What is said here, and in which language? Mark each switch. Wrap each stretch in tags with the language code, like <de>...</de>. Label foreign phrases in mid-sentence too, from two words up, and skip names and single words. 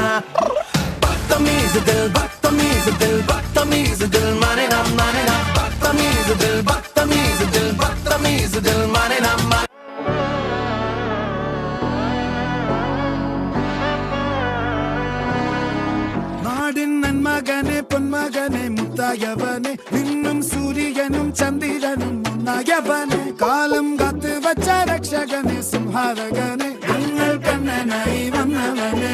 <hi>बदतमीज दिल बदतमीज दिल बदतमीज दिल माने ना बदतमीज दिल बदतमीज दिल बदतमीज दिल माने ना.</hi> <ml>നാടിൻ നന്മകനെ പൊന്മകനെ മുത്തായവനെ നിന്നും സൂര്യനും ചന്ദ്രനും ഒന്നായവനെ കാലം കാത്ത് വച്ച രക്ഷകനെ സംഹാരകനെ ഞങ്ങൾ കണ്ണനായി വന്നവനെ.</ml>